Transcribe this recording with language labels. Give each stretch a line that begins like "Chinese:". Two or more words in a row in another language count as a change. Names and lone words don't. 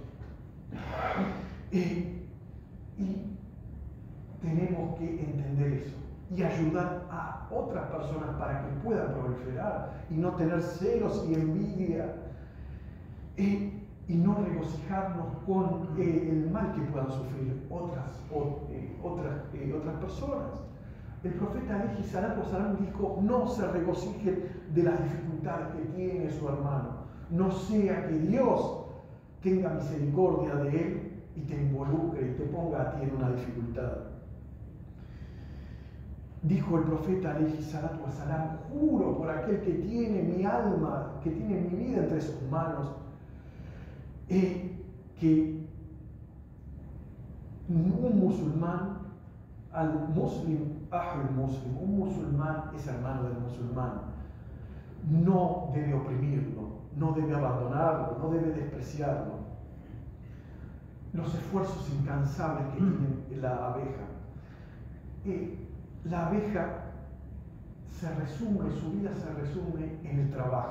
Spanish: Y tenemos que entender eso y ayudar a otras personas para que puedan proliferar y no tener celos y envidia, y no regocijarnos con el mal que puedan sufrir otras personas. El profeta
Arabic: عليه الصلاة والسلام
Spanish: dijo: no se regocijen de las dificultades que tiene su hermano, no sea que Dios tenga misericordia de él y te involucre y te ponga a ti en una dificultad. Dijo el profeta
Arabic: عليه الصلاة والسلام:
Spanish: juro por aquel que tiene mi alma, que tiene mi vida entre sus manos, que un musulmán,
Arabic: المسلم أخو المسلم,
Spanish: un musulmán es hermano del musulmán, no debe oprimirlo, no debe abandonarlo, no debe despreciarlo. Los esfuerzos incansables que tiene la abeja. La abeja su vida se resume en el trabajo.